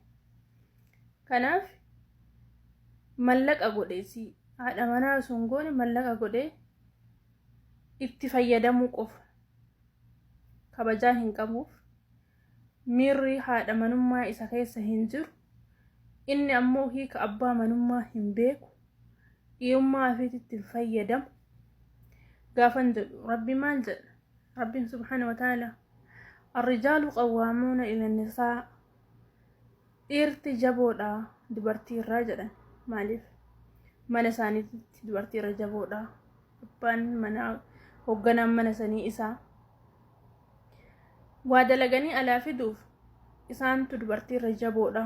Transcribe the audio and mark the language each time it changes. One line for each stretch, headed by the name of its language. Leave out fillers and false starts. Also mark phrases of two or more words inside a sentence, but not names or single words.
Oromo: Kanaaf mallaqa godheesi haadha manaa sun goone mallaqa godhee itti fayyadamuu qofa kabajaa hin qabuuf miirri haadha manummaa isa keessa hin jiru inni ammoo hiika abbaa manummaa hin beeku dhiirummaa ofiitti hin fayyadamu. Gaafan jedhu rabbi maal jedha rabbiin
Arabic: سبحانه وتعالى الرجال قوامون إلى النساء
Oromo: dhiirti jaboodha dubartii irraa jedhan maaliif mana isaaniitti dubartii irra jaboodha abbaan manaa hoogganaan mana sanii isaa waa dalaganii alaa fiduuf isaantu dubartii irra jaboodha.